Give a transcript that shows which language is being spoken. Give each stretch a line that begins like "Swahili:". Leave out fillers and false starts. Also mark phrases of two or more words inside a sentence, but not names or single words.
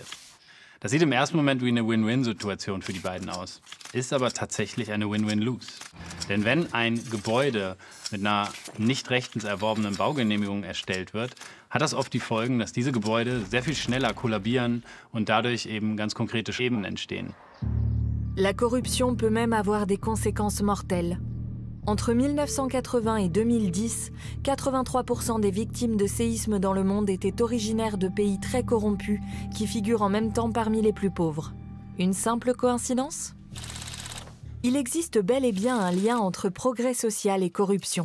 German: Das sieht im ersten Moment wie eine Win-Win-Situation für die beiden aus, ist aber tatsächlich eine Win-Win-Lose. Denn wenn ein Gebäude mit einer nicht rechtens erworbenen Baugenehmigung erstellt wird, hat das oft die Folgen, dass diese Gebäude sehr viel schneller kollabieren und dadurch eben ganz konkrete Schäden entstehen.
French: La corruption peut même avoir des conséquences mortelles. Entre 1980 et 2010, 83% des victimes de séismes dans le monde étaient originaires de pays très corrompus qui figurent en même temps parmi les plus pauvres. Une simple coïncidence ? Il existe bel et bien un lien entre progrès social et corruption.